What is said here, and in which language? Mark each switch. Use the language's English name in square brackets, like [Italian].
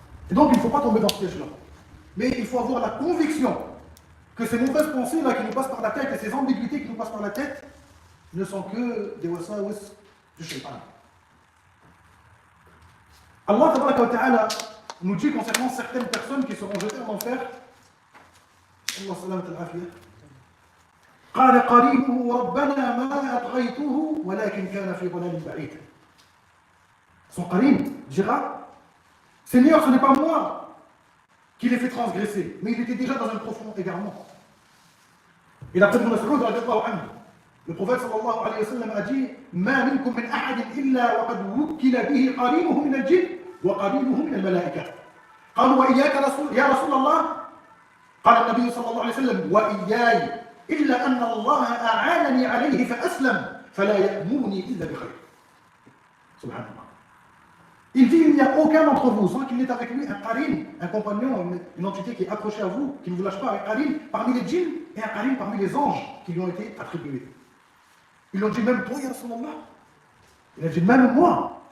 [French] Et donc il ne faut pas tomber dans ce piège-là. Mais il faut avoir la conviction que ces mauvaises pensées-là qui nous passent par la tête et ces ambiguïtés qui nous passent par la tête ne sont que des wasawis du shaitan. Allah tabaraka wa ta'ala nous dit concernant certaines personnes qui seront jetées en enfer. [Arabic] Allah salamat al-afiyah. قال قريبه ربنا ما أطغيته ولكن كان في ضلال بعيد. [French] Son qarin dira: Seigneur, ce n'est pas moi qui l'ai fait transgresser, mais il était déjà dans un profond égarement. Et d'après Ibn Mas'ud radiyallahu anhu, le prophète sallallahu alayhi wa sallam a dit: [Arabic] ما منكم من أحد إلا وقد وكل به قرينه من الجن وقرينه من الملائكة. قالوا وإياك يا رسول الله قال النبي صلى الله عليه وسلم وإياي إلا أن الله أعانني عليه فأسلم فلا يأمرني إلا بخير. سبحان الله. [French] Il dit il n'y a aucun d'entre vous sans qu'il ait avec lui un qarin, un compagnon, une entité qui est accrochée à vous, qui ne vous lâche pas, un qarin parmi les djinns et un qarin parmi les anges qui lui ont été attribués. Ils l'ont dit même toi, ya Rasulallah. Il a dit même moi.